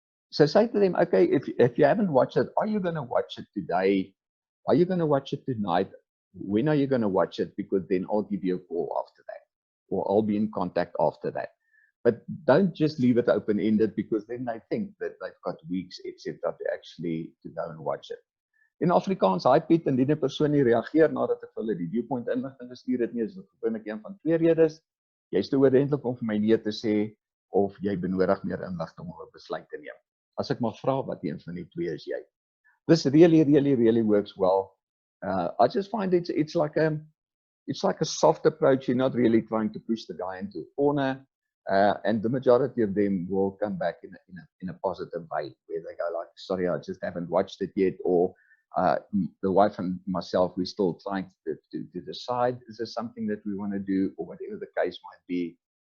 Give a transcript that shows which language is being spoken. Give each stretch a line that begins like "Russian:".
English: So say to them, okay, if you haven't watched it, are you going to watch it today? Are you going to watch it tonight? When are you going to watch it? Because then I'll give you a call after that, or I'll be in contact after that. But don't just leave it open-ended, because then they think that they've got weeks, etc., to actually to go and watch it.
Afrikaans: In Afrikaans, hy Piet, indien 'n persoon nie reageer nadat ek vir hulle die viewpoint inligting gestuur het nie, is dit gewoonlik een van twee redes. Jy's te oordentlik om vir my nee te sê, of jy benodig meer inligting om 'n besluit te neem. As ek mag vra, wat een van die twee is jy?
English: This really works well. I just find it's like a soft approach. You're not really trying to push the guy into a corner. And the majority of them will come back in a positive way, where they go like, sorry, I just haven't watched it yet, or the wife and myself, we're still trying to decide, is this something that we want to do, or whatever the case might be.